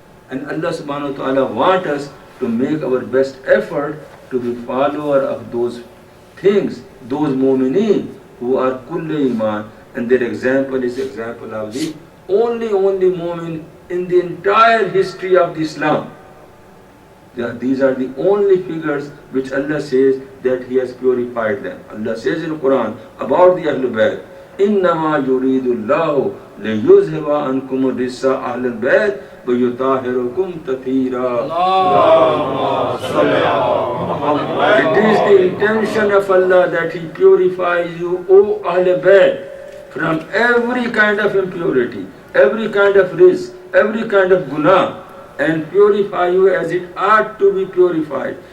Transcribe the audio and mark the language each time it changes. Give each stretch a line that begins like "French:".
English: And Allah subhanahu wa ta'ala wants us to make our best effort to be follower of those things, those mu'mineen who are kulle iman. And their example is example of the only mu'min in the entire history of the Islam. These are the only figures which Allah says that He has purified them. Allah says in the Quran about the Ahlul Bayt,
Arabic: إِنَّمَا يُرِيدُ اللَّهُ لِيُذْهِبَ عَنْكُمُ الرِّجْسَ أَهْلَ الْبَيْتِ وَيُطَهِّرَكُمْ تَطْهِيرًا.
English: It is the intention of Allah that He purifies you, O Ahlul Bayt, from every kind of impurity, every kind of risk, every kind of guna, and purify you as it ought to be purified.